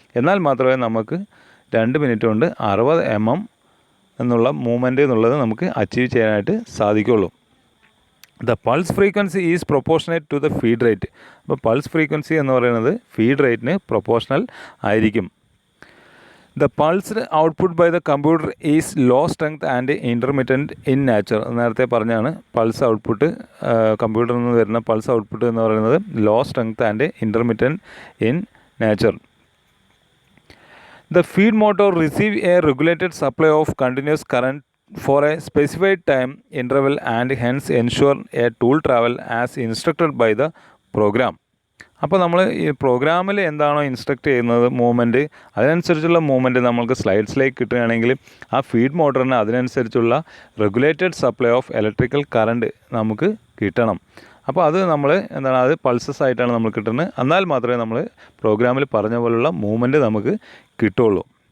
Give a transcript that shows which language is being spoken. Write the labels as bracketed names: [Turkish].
[Malayalam] എന്നാൽ മാത്രമേ നമുക്ക് 2 മിനിറ്റ് കൊണ്ട് 60 mm എന്നുള്ള മൂവ്മെൻറ്റ് എന്നുള്ളത് നമുക്ക് അച്ചീവ് ചെയ്യാനായിട്ട് സാധിക്കുള്ളൂ. [English] The pulse frequency is proportionate to the feed rate. [Malayalam] അപ്പോൾ പൾസ് ഫ്രീക്വൻസി എന്ന് പറയുന്നത് ഫീഡ് റേറ്റിന് പ്രൊപ്പോർഷണൽ ആയിരിക്കും. [English] The pulsed output by the computer is low strength and intermittent in nature. [Malayalam] നേരത്തെ പറഞ്ഞാണ് പൾസ് ഔട്ട്പുട്ട്, കമ്പ്യൂട്ടറിൽ നിന്ന് വരുന്ന പൾസ് ഔട്ട്പുട്ട് എന്ന് പറയുന്നത് [English] Low strength and intermittent in nature. The feed motor receive a regulated supply of continuous current for a specified time interval and hence ensure a tool travel as instructed by the program. [Malayalam] അപ്പോൾ നമ്മൾ ഈ പ്രോഗ്രാമിൽ എന്താണോ instruct ചെയ്യുന്നത് movement, അതിനനുസരിച്ചുള്ള movement നമ്മൾക്ക് സ്ലൈഡ്സിലേക്ക് കിട്ടുകയാണെങ്കിൽ ആ ഫീഡ് മോട്ടറിന് അതിനനുസരിച്ചുള്ള [English] regulated supply of electrical current [Malayalam] നമുക്ക് കിട്ടണം. അപ്പോൾ അത് നമ്മൾ എന്താണ് അത് പൾസസ് ആയിട്ടാണ് നമ്മൾ കിട്ടുന്നത്. എന്നാൽ മാത്രമേ നമ്മൾ പ്രോഗ്രാമിൽ പറഞ്ഞ പോലുള്ള മൂവ്മെൻറ്റ് നമുക്ക് കിട്ടുള്ളൂ.